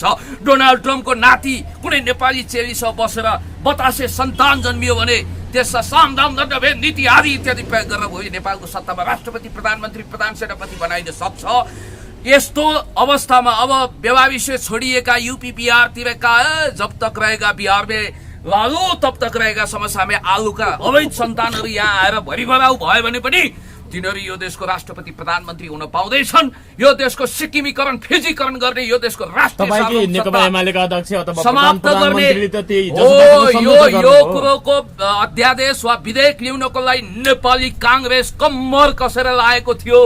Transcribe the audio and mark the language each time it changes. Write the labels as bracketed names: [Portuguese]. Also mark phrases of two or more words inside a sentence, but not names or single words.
[Nepali] डोनाल्ड ट्रम्पको नाति कुनै नेपाली चेलीसँग बसेर बतासे सन्तान जन्मियो भने त्यसमा सामदाम दण्डभेद नीति आदि इत्यादि प्रयोग गरेर भोलि नेपालको सत्तामा राष्ट्रपति, प्रधानमन्त्री, प्रधान सेनापति बनाइन सक्छ। यस्तो अवस्थामा अब व्यवहाविषय छोडिएका यूपी बिहारतिरका [Hindi] जब तक रहेगा बिहार में लालू, तब तक रहेगा समस्या में आलू का [Nepali] अवैध सन्तानहरू यहाँ आएर भरिभराउ भयो भने पनि तिनीहरू यो देशको राष्ट्रपति प्रधानमन्त्री हुन पाउँदैछन्। यो देशको सिक्किमीकरण फिजीकरण गर्ने यो देशको राष्ट्रिय नेकपा एमालेका अध्यक्ष अथवा समाप्त गर्ने यो कुरोको अध्यादेश वा विधेयक ल्याउनको लागि नेपाली कांग्रेस कम्मर कसेर लागेको थियो।